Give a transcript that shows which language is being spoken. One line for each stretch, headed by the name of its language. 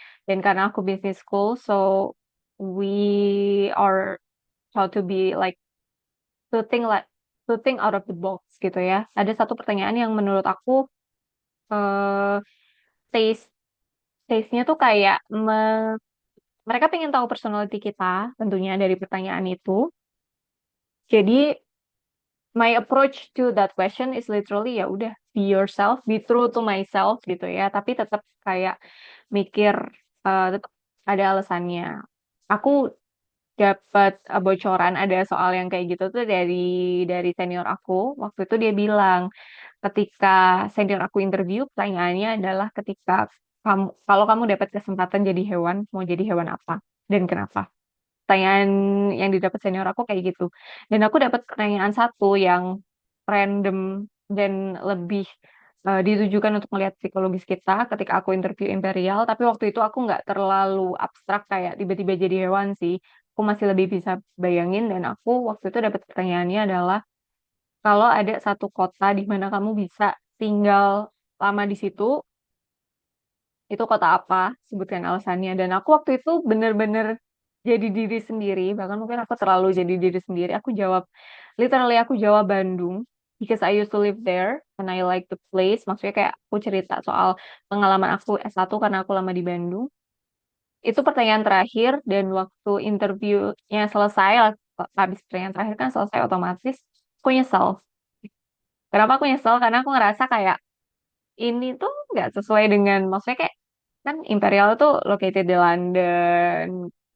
Indonesian: Dan karena aku
English: business school, so we are taught to be like to think out of the box
Indonesian: gitu ya. Ada satu pertanyaan yang menurut aku eh taste taste-nya tuh kayak mereka pengen tahu personality kita tentunya dari pertanyaan itu. Jadi
English: my approach to that question is literally
Indonesian: ya udah
English: be yourself, be true to myself
Indonesian: gitu ya. Tapi tetap kayak mikir tetap ada alasannya. Aku dapat bocoran ada soal yang kayak gitu tuh dari senior aku. Waktu itu dia bilang ketika senior aku interview, pertanyaannya adalah ketika kalau kamu dapat kesempatan jadi hewan, mau jadi hewan apa dan kenapa? Pertanyaan yang didapat senior aku kayak gitu. Dan aku dapat pertanyaan satu yang random dan lebih ditujukan untuk melihat psikologis kita ketika aku interview Imperial. Tapi waktu itu aku nggak terlalu abstrak kayak tiba-tiba jadi hewan sih. Aku masih lebih bisa bayangin dan aku waktu itu dapat pertanyaannya adalah kalau ada satu kota di mana kamu bisa tinggal lama di situ, itu kota apa? Sebutkan alasannya. Dan aku waktu itu bener-bener jadi diri sendiri. Bahkan mungkin aku terlalu jadi diri sendiri. Literally aku jawab Bandung.
English: Because I used to live there and I like the place.
Indonesian: Maksudnya kayak aku cerita soal pengalaman aku S1 karena aku lama di Bandung. Itu pertanyaan terakhir dan waktu interviewnya selesai, habis pertanyaan terakhir kan selesai otomatis, aku nyesel. Kenapa aku nyesel? Karena aku ngerasa kayak ini tuh nggak sesuai dengan maksudnya kayak kan Imperial tuh located di London.